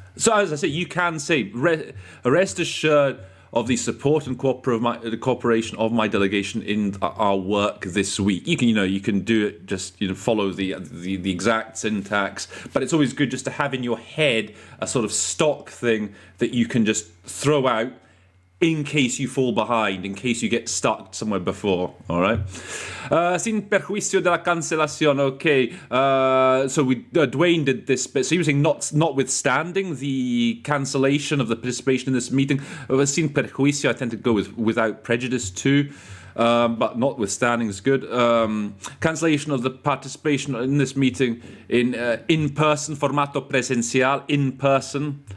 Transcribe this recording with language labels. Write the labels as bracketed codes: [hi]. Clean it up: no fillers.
[en] So, as I say, you can say rest assured of the support and cooperation of my delegation in our work this week. You can do it, just follow the exact syntax, but it's always good just to have in your head a sort of stock thing that you can just throw out in case you fall behind, in case you get stuck somewhere before, all right? [es] Sin perjuicio de la cancelación, okay. [en] So Dwayne did this bit. So he was saying notwithstanding the cancellation of the participation in this meeting. [es] Sin perjuicio, [en] I tend to go with without prejudice too. But notwithstanding is good. Cancellation of the participation in this meeting in person, [es] formato presencial, [en] in person.